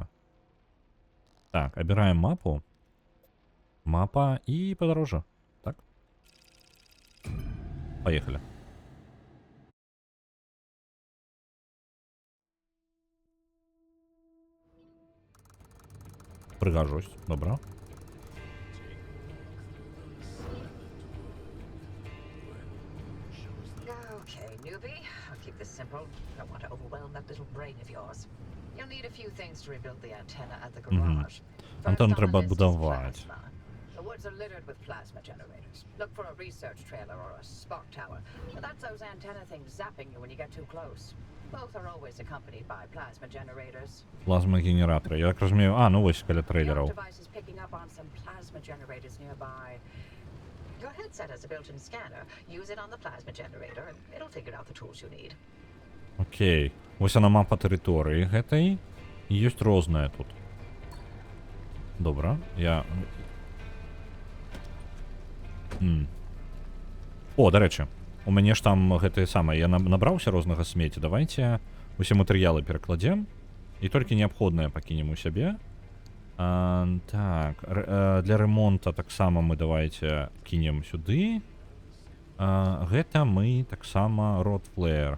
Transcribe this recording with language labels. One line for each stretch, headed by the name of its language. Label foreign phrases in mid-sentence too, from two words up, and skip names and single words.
Belarusian: Так, абіраем мапу. Мапа і падарожжа. Так? Поехали. Прыгажусь, добра.
English: Okay, newbie. I'll keep this simple. Don't want to overwhelm that little brain of yours. You'll need a few things to rebuild the antenna at the garage.
Ukrainian: Антенну
English: First on the
Ukrainian: треба
English: list is
Ukrainian: будувати.
English: plasma. The woods are littered with plasma generators. Look for a research trailer or a spark tower. But that's those antenna things zapping you when you get too close. Both are always accompanied by plasma generators.
Ukrainian: Плазма-генератори. Я так розумію. А, ну ось біля
English: The
Ukrainian: трейлерів.
English: device is picking up on some plasma generators nearby. Your headset has a built-in scanner. Use it on the plasma generator, and it'll figure out the tools you need.
Ukrainian: Окей. Ось вона мапа території гэтай.
Belarusian: І ёсць рознае тут. Добре. Я...
Ukrainian: О, до речі.
Belarusian: У мяне ж там гэтае самае. Я набраўся рознага смецця. Давайте усе матэрыялы перакладзем. І толькі неабходнае пакінем у сябе. Так. Для ремонта таксама мы давайте кінем сюды. Гэта мы таксама Rotflare.